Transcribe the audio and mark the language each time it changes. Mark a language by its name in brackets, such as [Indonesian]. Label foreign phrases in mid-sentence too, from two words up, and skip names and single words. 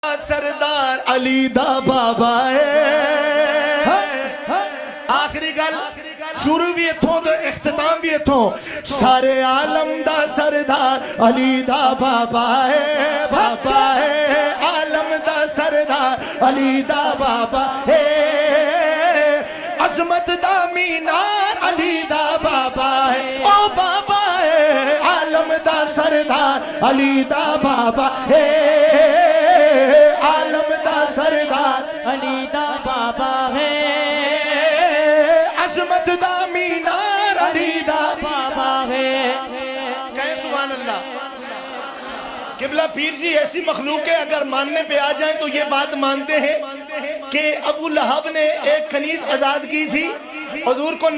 [Punjabi] سردار علی دا بابا آخری گل شروع بھی اتھوں تو اختتام بھی اتھوں سارے عالم دا سردار علی دا بابا عالم دا سردار علی دا بابا عظمت دا مینار علی دا بابا او بابا عالم دا سردار علی دا بابا عالم دا سردار علی دا بابا ہے عظمت دا مینار علی دا بابا ہے [Urdu] کہیں [Arabic] سبحان اللہ [Urdu] قبلہ پیر جی ایسی مخلوق ہے اگر ماننے پہ آ جائیں تو یہ بات مانتے ہیں کہ ابو لہب نے ایک کنیز آزاد کی تھی حضور کو